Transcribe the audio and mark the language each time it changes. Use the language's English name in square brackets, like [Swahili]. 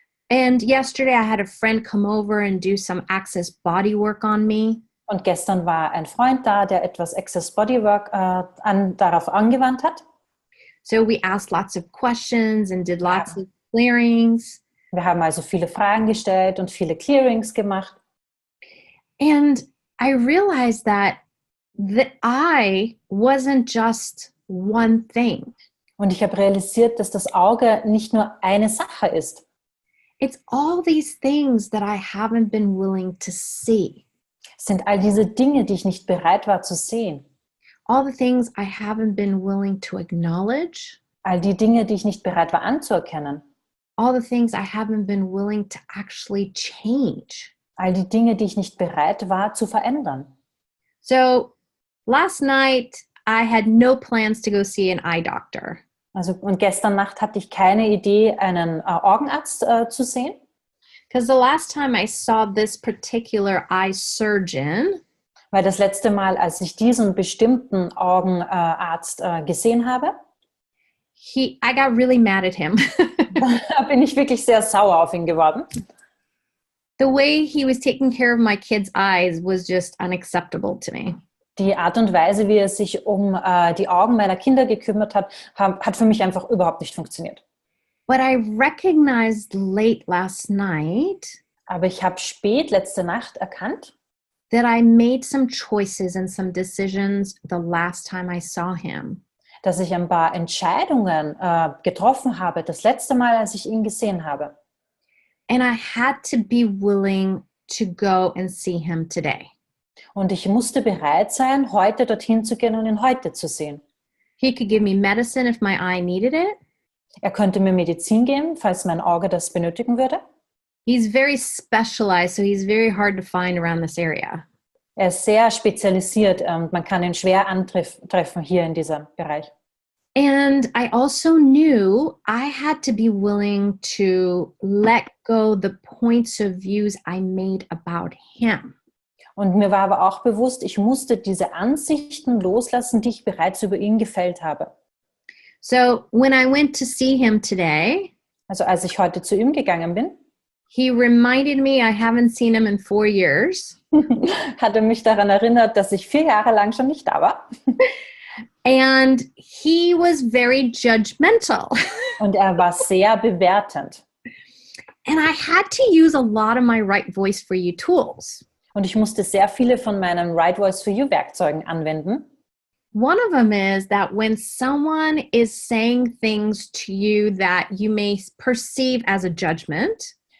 [English] And yesterday I had a friend come over and do some Access body work on me. [German] Und gestern war ein Freund da, der etwas Access Bodywork darauf angewandt hat. [English] So we asked lots of questions and did lots of clearings. [German] Wir haben also viele Fragen gestellt und viele Clearings gemacht. [English] And I realized that the eye wasn't just one thing. [German] Und ich habe realisiert, dass das Auge nicht nur eine Sache ist. [English] It's all these things that I haven't been willing to see. [German] Es sind all diese Dinge, die ich nicht bereit war zu sehen. [English] All the things I haven't been willing to acknowledge. [German] All die Dinge, die ich nicht bereit war anzuerkennen. [English] All the things I haven't been willing to actually change. [German] All die Dinge, die ich nicht bereit war zu verändern. [English] So last night I had no plans to go see an eye doctor. [German] Also, und gestern Nacht hatte ich keine Idee, einen Augenarzt zu sehen. [English] Because the last time I saw this particular eye surgeon, [German] Weil das letzte Mal, als ich diesen bestimmten Augenarzt gesehen habe, [English] I got really mad at him. [German] da bin ich wirklich sehr sauer auf ihn geworden. [English] The way he was taking care of my kids' eyes was just unacceptable to me. [German] Die Art und Weise, wie er sich um die Augen meiner Kinder gekümmert hat, hat für mich einfach überhaupt nicht funktioniert. [English] But I recognized late last night [German] Aber ich habe spät letzte Nacht erkannt, [English] that I made some choices and some decisions the last time I saw him. [German] dass ich ein paar Entscheidungen getroffen habe, das letzte Mal, als ich ihn gesehen habe. [English] And I had to be willing to go and see him today. [German] Und ich musste bereit sein, heute dorthin zu gehen und ihn heute zu sehen. [English] He could give me medicine if my eye needed it. [German] Er könnte mir Medizin geben, falls mein Auge das benötigen würde. [English] He's very specialized, so he's very hard to find around this area. [German] Er ist sehr spezialisiert und man kann ihn schwer antreffen hier in diesem Bereich. [English] And I also knew I had to be willing to let go the points of views I made about him. [German] Und mir war aber auch bewusst, ich musste diese Ansichten loslassen, die ich bereits über ihn gefällt habe. [English] So when I went to see him today, [German] Also als ich heute zu ihm gegangen bin, [English] he reminded me I haven't seen him in 4 years. [German] hat er mich daran erinnert, dass ich 4 Jahre lang schon nicht da war. [English] And he was very judgmental. [German] Und er war sehr bewertend. [English] And I had to use a lot of my right voice for you tools. [German] Und ich musste sehr viele von meinen Right Voice for You Werkzeugen anwenden. [English] One of them is that when someone is saying things to you that you may perceive as a judgment,